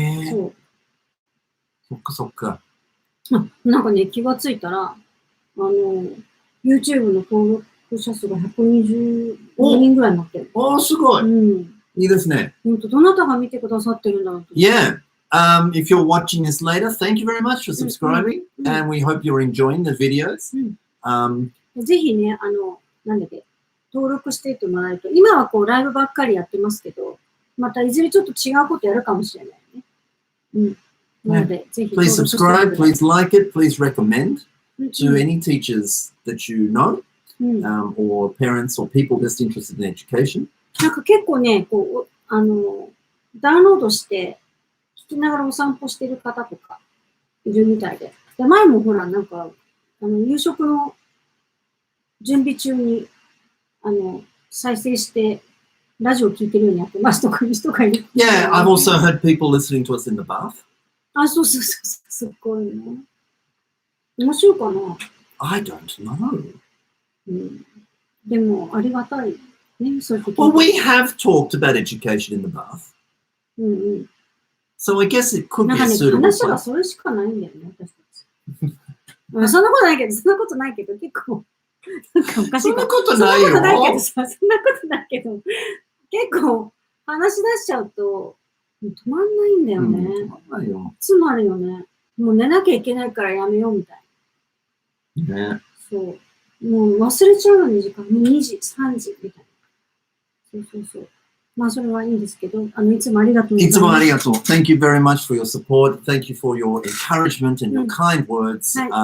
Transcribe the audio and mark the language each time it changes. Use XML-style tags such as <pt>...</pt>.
<ja>そう。そっか。なんかね、気がついたら、YouTube の登録者数が120人ぐらいになってる。すごい。いいですね。どなたが見てくださってるんだろうと。</ja> <en>Yeah. If you're watching this later, thank you very much for subscribing, and we hope you're enjoying the videos.</en> <ja>ぜひね、なんだっけ、登録していってもらえると、今はこうライブばっかりやってますけど、またいずれちょっと違うことやるかもしれないね。なので、ぜひ。</ja> <en>Please subscribe, please like it, please recommend to any teachers that you know, or parents or people just interested in education.</en> <ja>なんか結構ね、こう、ダウンロードして、聞きながらお散歩してる方とかいるみたいで。で、前もほら、なんか、夕食の準備中に、再生して、ラジオ聞いてるようにやってますとかいう人がいる。</ja> <en>Yeah, I've also heard people listening to us in the bath.</en> <ja>そう、すっごいね。面白いかな？</ja> <en>I don't know.</en> <ja>でも、ありがたい。ね、そういう時。</ja> <en>Well, we have talked about education in the bath. So I guess it could be a suitable.</en> <ja>話がそれしかないんだよね、私たち。そんなことないけど、結構、なんかおかしい。そんなことないよ。そんなことないけど、結構、話し出しちゃうと、止まんないんだよね。つまるよね。もう寝なきゃいけないからやめようみたいな。ね。そう。もう忘れちゃうのに時間。もう2時、3時みたいな。そう。まあそれはいいんですけど、いつもありがとうございます。いつもありがとう。</ja> <en>Thank you very much for your support. Thank you for your encouragement and your kind words.</en>